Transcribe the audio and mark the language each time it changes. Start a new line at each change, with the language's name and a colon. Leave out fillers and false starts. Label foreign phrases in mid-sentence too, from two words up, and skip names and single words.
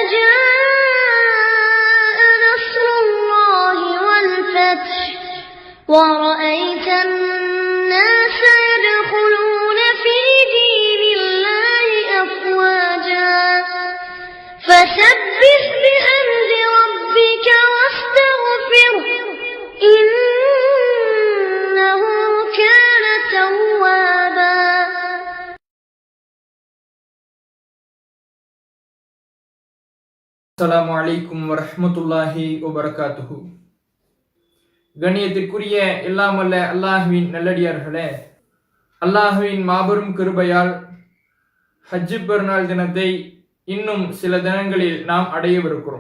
Arabic: جاء نصر الله والفتح ورأيت الناس يدخلون في دين الله أفواجا فسبح بحمد ربك واستغفره إنه كان توابا. السلام عليكم ورحمة الله وبركاته.
Tamil: கண்ணியத்திற்குரிய எல்லாம் வல்ல அல்லாஹ்வின் நல்லடியார்களே, அல்லாஹ்வின் மாபெரும் கிருபையால் ஹஜ் பெருநாள் தினத்தை இன்னும் சில தினங்களில் நாம் அடையவிருக்கிறோம்.